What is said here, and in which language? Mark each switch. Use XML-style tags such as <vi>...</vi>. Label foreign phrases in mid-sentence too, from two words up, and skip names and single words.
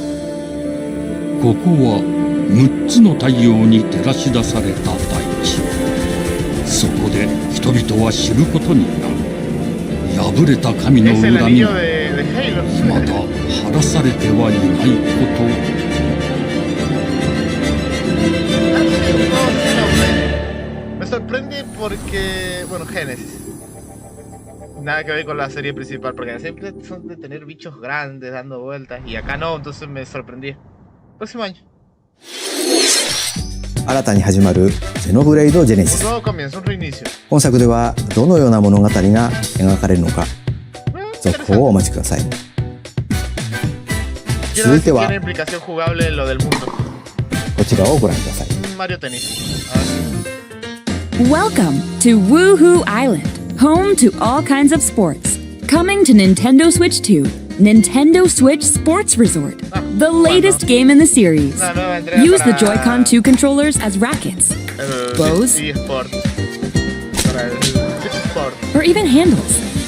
<ja>ここは6つの太陽に照らし出された大地。そこで人々は知ることになる。破れた神の恨みが未だ晴らされてはいないこと。</ja> <es>Me sorprende porque, bueno, Génesis. Nada que ver con la serie principal, porque siempre son de tener bichos grandes dando vueltas y acá no, entonces me sorprendí. Próximo año.</es> <ja>新たに始まるゼノブレイドジェネシス。本作ではどのような物語が描かれるのか、続報をお待ちください。続いてはこちらをご覧ください。</ja> <en>Welcome to Woohoo Island, home to all kinds of sports. Coming to Nintendo Switch 2, Nintendo Switch Sports Resort, the latest game in the series. Use the Joy-Con 2 controllers as rackets, bows, or even handles.</en>